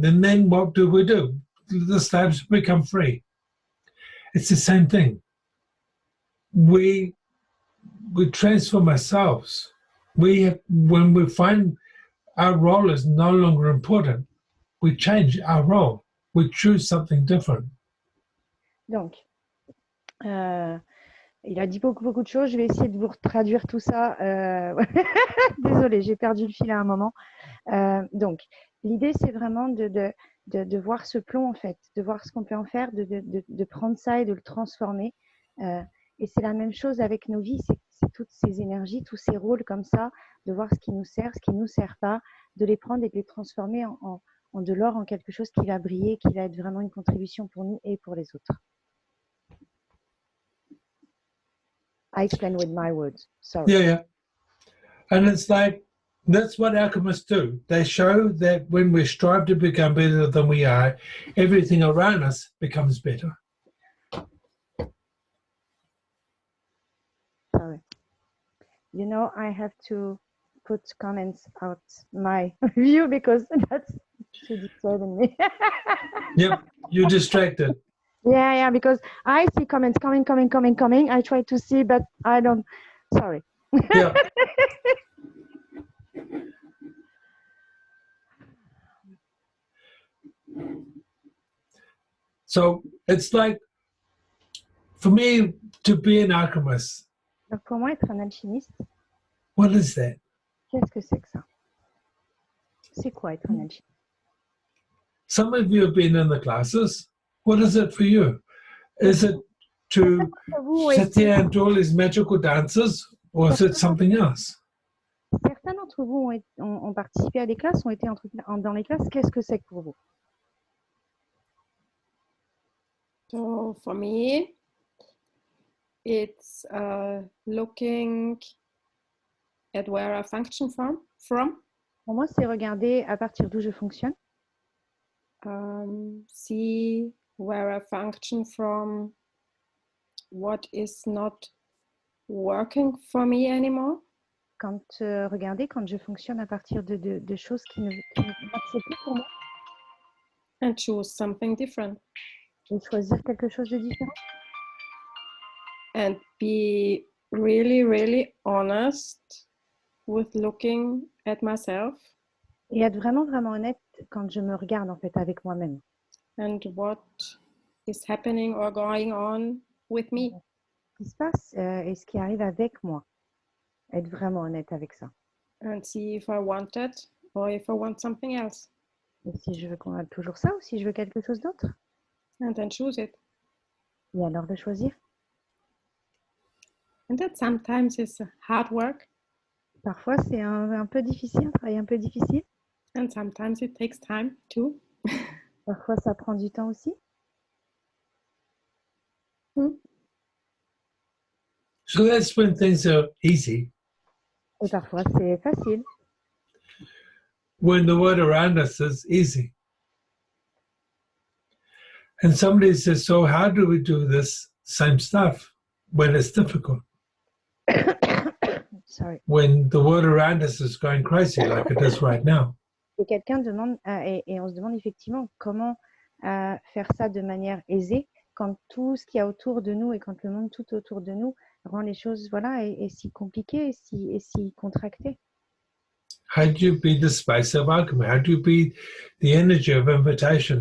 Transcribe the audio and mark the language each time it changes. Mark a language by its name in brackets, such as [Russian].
[English] Then what do? The slaves become free. It's the same thing. We transform ourselves. When we find our role is no longer important, we change our role. We choose something different. [French] Donc, il a dit beaucoup de choses. Je vais essayer de vous traduire tout ça. Désolée, j'ai perdu le fil à un moment. Donc, l'idée, c'est vraiment de voir ce plomb, en fait, de voir ce qu'on peut en faire, de prendre ça et de le transformer. Et c'est la même chose avec nos vies, c'est toutes ces énergies, tous ces rôles comme ça, de voir ce qui nous sert, ce qui ne nous sert pas, de les prendre et de les transformer en de l'or, en quelque chose qui va briller, qui va être vraiment une contribution pour nous et pour les autres. [English] I explain with my words, sorry. Yeah. And it's like, that's what alchemists do. They show that when we strive to become better than we are, everything around us becomes better. Sorry. You know, I have to put comments out my view because that's too disturbing me. Yep, you're distracted. Yeah, because I see comments coming. I try to see, but I don't. Sorry. Yeah. So it's like, for me, to be an alchemist, [French] Donc pour moi, être un alchimiste, [English] what is that? [French] qu'est-ce que c'est que ça? C'est quoi être un alchimiste? [English] Some of you have been in the classes. What is it for you? Is it to sit there and do all these magical dances, or is it something else? [French] Certains d'entre vous ont participé à des classes, ont été dans les classes. Qu'est-ce que c'est que pour vous? [English] So for me, it's looking at where I function from. [French] Pour moi, c'est regarder à partir d'où je fonctionne. [English] See where I function from, what is not working for me anymore. [French] Quand regardez, quand je fonctionne à partir de choses qui ne marchent plus pour moi. [English] And choose something different. [French] Et choisir quelque chose de différent. [English] And be really, really honest with looking at myself. [French] Et être vraiment honnête quand je me regarde en fait avec moi-même. [English] And what is happening or going on with me. [French] Ce qui se passe et ce qui arrive avec moi. Être vraiment honnête avec ça. [English] And see if I want it or if I want something else. [French] Et si je veux qu'on a toujours ça ou si je veux quelque chose d'autre. [English] And then choose it. [French] Et alors de choisir. [English] And that sometimes is hard work. [French] Parfois c'est un peu difficile, un travail un peu difficile. [English] And sometimes it takes time too. [French] Parfois ça prend du temps aussi. [English] So that's when things are easy. [French] Et parfois c'est facile. [English] When the world around us is easy. And somebody says, so how do we do this same stuff when it's difficult? Sorry. When the world around us is going crazy like it is right now. [French] Et quelqu'un demande, et on se demande effectivement comment faire ça de manière aisée quand tout ce qu'il y a autour de nous et quand le monde tout autour de nous rend les choses est si compliqué et si contracté. [English] How do you be the space of alchemy? How do you be the energy of invitation?